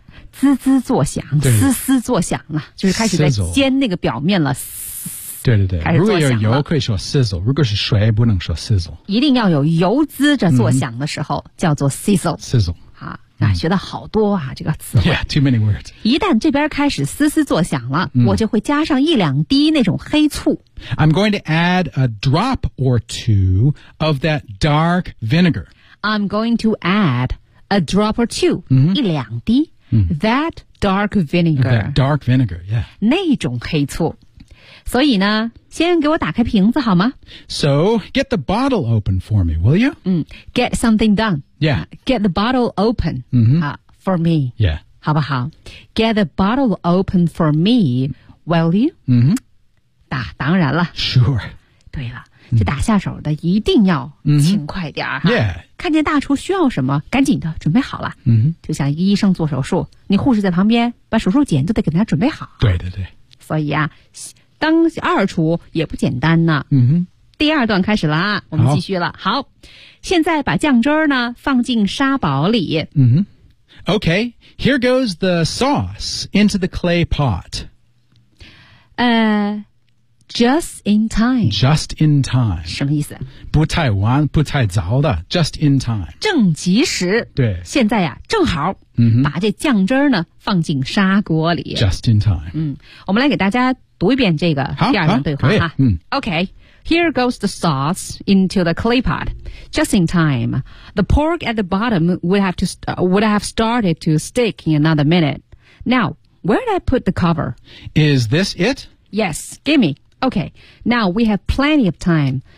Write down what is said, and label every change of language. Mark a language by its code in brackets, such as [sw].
[zh] 滋滋作响，嘶嘶作响了，就是开始在煎那个表面了。对对对，如果有油可以说 sizzle， 如果是水不能说 sizzle，一定要有油滋着作响的时候、嗯、叫做 sizzle [en] sizzle [zh] 啊、嗯、学到好多啊这个词汇。 [en] Yeah, too many words。 [zh] 一旦这边开始嘶嘶作响了、嗯、我就会加上一两滴那种黑醋。 [en] I'm going to add a drop or two of that dark vinegar. I'm going to add a drop or two、嗯、 [zh] 一两滴、嗯、 [en] that dark vinegar、 okay. dark vinegar yeah [zh] 那种黑醋。所以呢，先给我打开瓶子好吗？ [en] So, get the bottle open for me, will you?、嗯、get something done. Yeah. Get the bottle open、 mm-hmm. For me. Yeah. [zh] 好不好？ [en] Get the bottle open for me, will you?、 Mm-hmm. [zh] 打，当然了。 [en] Sure. [zh] 对了，这打下手的一定要勤快点、 mm-hmm. [en] Yeah. [zh] 看见大厨需要什么，赶紧的准备好了。 Mm-hmm. 就像一个医生做手术，你护士在旁边把手术剪都得给他准备好。对对对。所以啊，当二厨也不简单呢。嗯哼，第二段开始了啊，我们继续了。好，现在把酱汁呢放进沙堡里。 [en] 嗯哼 ，Okay, here goes the sauce into the clay pot. Just in time. Just in time. [zh] 什么意思？不太晚，不太早的。 [en] Just in time. [zh] 正及时。对。现在呀，正好。嗯哼。把这酱汁呢放进砂锅里。 [en] Just in time. [zh] 嗯，我们来给大家。读一遍这个第二段对话哈。 [en] Okay, here goes the sauce into the clay pot. Just in time. The pork at the bottom would have started to stick in another minute. Now, where did I put the cover? Is this it? Yes, gimme. Okay, now we have plenty of time.